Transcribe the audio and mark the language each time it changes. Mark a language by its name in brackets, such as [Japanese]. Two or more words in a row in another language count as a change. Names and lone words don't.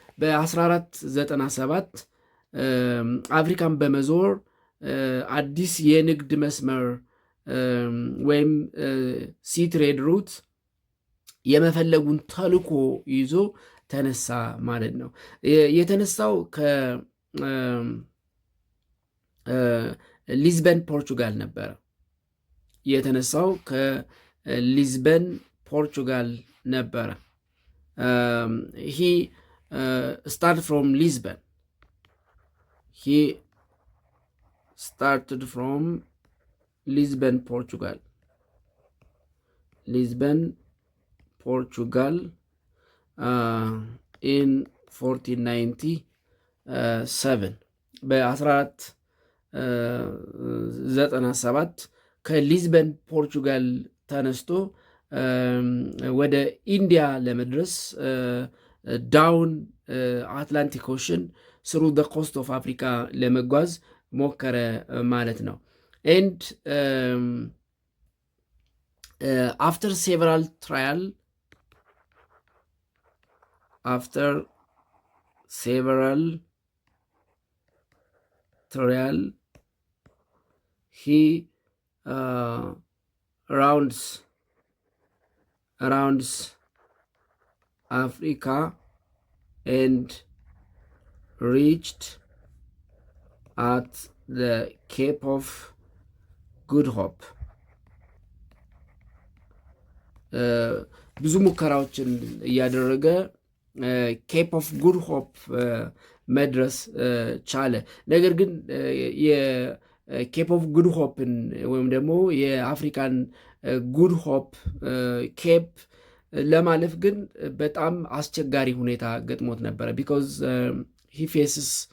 [Amharic] በ1497 አፍሪካን በመዞር አዲስ የንግድ መስመር ወይም [English] sea trade route [Amharic] የመፈለጉን ተልኮ ይዞ ተነሳ ማለት ነው። የተነሳው ከሊዝበን ፖርቹጋል ነበረ። [English] he started from Lisbon. Portugal in 1497 [Amharic] በ1497 ከሊዝበን ፖርቹጋል ተነስቶ ወደ ኢንዲያ ለመድረስ [English] down Atlantic Ocean through the coast of Africa [Amharic] ለመጓዝ ሞከረ ማለት ነው። ኤንድ [English] after several trial he rounds Africa and reached at the Cape of Good Hope. [Amharic] ብዙ ሙከራዎችን እያደረገ ኬፕ ኦፍ ጉድ ሆፕ መድረስ ቻለ። ነገር ግን የኬፕ ኦፍ ጉድ ሆፕን ወይም ደግሞ የአፍሪካን ጉድ ሆፕ ኬፕ ለማለፍ ግን በጣም አስቸጋሪ ሁኔታ ገጥሞት ነበረ። [English] because he faces